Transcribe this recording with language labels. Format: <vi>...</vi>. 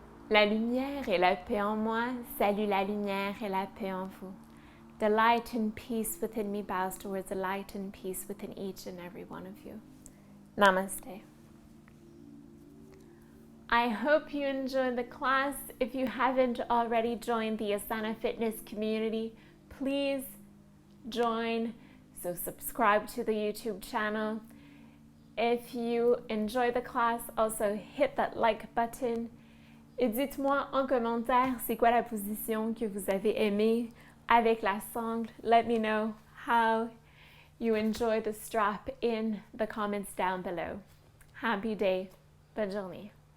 <fr>La lumière et la paix en moi salue la lumière et la paix en vous.</fr> <en>The light and peace within me bows towards the light and peace within each and every one of you. Namaste. I hope you enjoyed the class. If you haven't already joined the Asana Fitness community, please join. So subscribe to the YouTube channel. If you enjoy the class, also hit that like button.</en> <fr>Et dites-moi en commentaire c'est quoi la position que vous avez aimée avec la sangle.</fr> <en>Let me know how you enjoy the strap in the comments down below. Happy day.</en> <fr>Bonne journée.</fr>